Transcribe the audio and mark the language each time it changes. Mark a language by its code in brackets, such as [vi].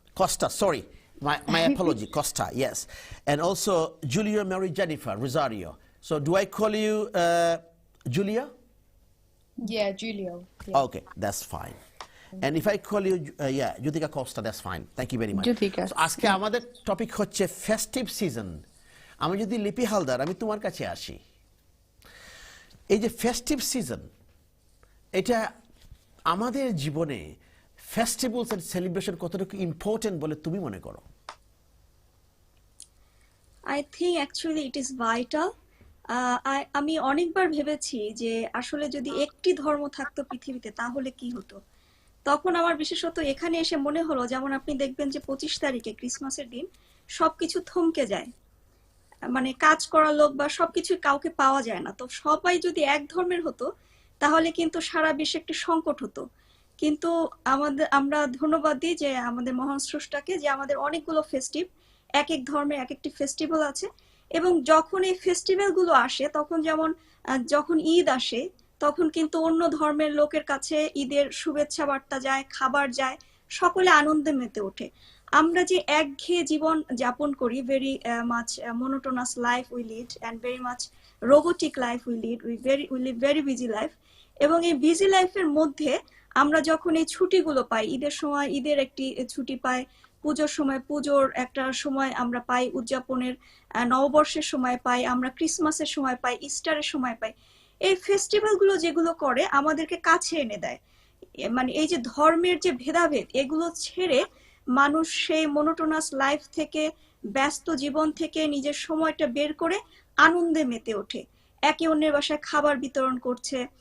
[en] Costa, sorry. My apology, Costa, yes. And also Julio Mary Jennifer Rosario. So do I call you Julia? Yeah, Julio. Yeah. Okay, that's fine. And if I call you, yeah, Juthika Costa, that's fine. Thank you very much. Juthika. [bn] So আজকে আমাদের topic হচ্ছে festive season. আমি যদি লিপি হালদার, আমি তোমার কাছে আসি। এই যে ফেস্টিভ সিজন, এটা আমাদের জীবনে ফেস্টিভ্যালস এন্ড সেলিব্রেশন কতটুকু ইম্পর্টেন্ট বলে তুমি মনে করো? [en] I think actually it is vital. [bn] আমি অনেকবার ভেবেছি যে আসলে যদি একটি ধর্ম থাকতো পৃথিবীতে তাহলে কি হতো। তখন আমার বিশেষত এখানে এসে মনে হলো, যেমন আপনি দেখবেন যে 25 তারিখে ক্রিসমাসের দিন সবকিছু থমকে যায়, মানে কাজ করা লোক বা সবকিছু কাউকে পাওয়া যায় না। তো সবাই যদি এক ধর্মের হতো তাহলে কিন্তু সারা বিশ্বে একটি সংকট হতো। কিন্তু আমরা ধন্যবাদ দিই যে আমাদের মহান স্রষ্টাকে, যে আমাদের অনেকগুলো ফেস্টিভ, এক এক ধর্মের এক একটি ফেস্টিভ্যাল আছে। এবং যখন এই ফেস্টিভ্যাল গুলো আসে, তখন যেমন যখন ঈদ আসে তখন কিন্তু অন্য ধর্মের লোকের কাছে ঈদের শুভেচ্ছা বার্তা যায়, খাবার যায়, সকলে আনন্দে মেতে ওঠে। আমরা যে একঘেয়ে জীবন যাপন করি, [en] Very much monotonous life we lead and very much robotic life we lead, we live very busy life। [bn] এবং এই বিজি লাইফের মধ্যে আমরা যখন এই ছুটিগুলো পাই, ঈদের সময় ঈদের একটি ছুটি পাই, পুজোর সময় পুজোর একটা সময় আমরা পাই, উদযাপনের নববর্ষের সময় পাই, আমরা ক্রিসমাসের সময় পাই, ইস্টারের সময় পাই। এই ফেস্টিভ্যাল গুলো যেগুলো করে আমাদেরকে কাছে এনে দেয়। মানে এই যে ধর্মের যে ভেদাভেদ, এগুলো ছেড়ে মানুষ সেই মনোটোনাস লাইফ থেকে, ব্যস্ত জীবন থেকে নিজের সময়টা বের করে আনন্দে মেতে ওঠে, একে অন্যের বাসায় খাবার বিতরণ করছে।